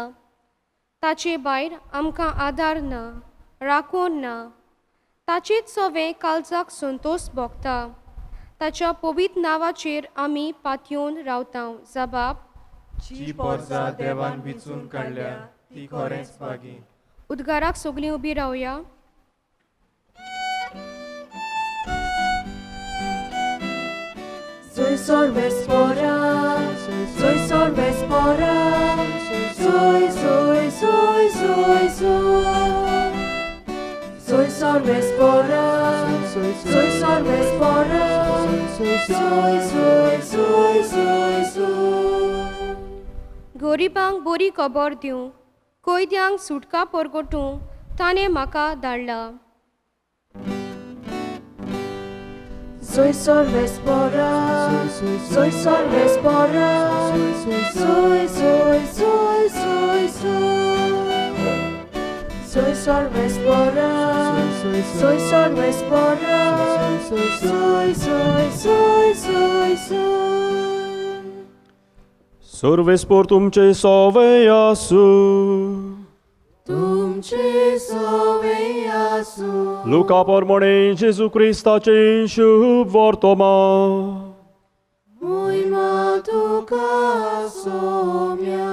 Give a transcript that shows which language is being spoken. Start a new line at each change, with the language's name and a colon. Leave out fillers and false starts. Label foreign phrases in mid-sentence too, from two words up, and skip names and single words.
Konkani: ताचे भायर आमकां आदार ना, राखण ना. ताचेच सवें काळजाक संतोश भोगता. ताच्या पवित्र नांवाचेर आमी पातयेवन रावता. जबाब, जी पोरसां देवान विचून काडल्या ती खरेंच बागी. उद्गाराक सगलीं उबी रावया. Soy Sorvespora, soy Sorvespora, soy, soy, soy, soy, soy. Soy Sorvespora, soy Sorvespora, soy, soy, soy, soy, soy. गरिबांक बरी खबर दिवंक, कैद्यांक सुटका परगटूंक ताणें म्हाका धाडला. Soy Sorvespora, soy Sorvespora, soy, soy, soy, soy, soy. Soy Sorvespora, soy Sorvespora, soy, soy, soy, soy, soy. सर्वेस्पोर तुमचे सवे आसू. तुमचे सवे आसूं. लुका प्रमाणे जेजू क्रिस्ताचे शुभ वर्तमान. महिमा तुका सोम्या.